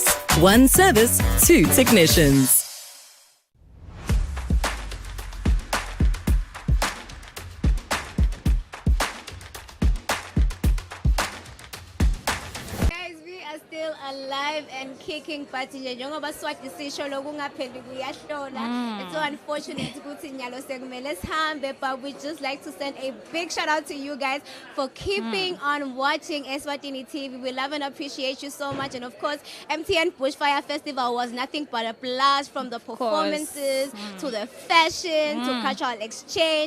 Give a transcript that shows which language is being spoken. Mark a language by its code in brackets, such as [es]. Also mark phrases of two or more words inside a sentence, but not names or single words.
[en] One service, two technicians. Still alive and kicking, but [ss] njengoba Swati sisho lokungaphendi kuyahlola. [en] It's so unfortunate [ss] ukuthi nyalo sekumele sihambe, [en] but we just like to send a big shout out to you guys for keeping on watching Eswatini TV. We love and appreciate you so much. And of course, MTN Bushfire Festival was nothing but a blast, from the performances to the fashion to cultural exchange.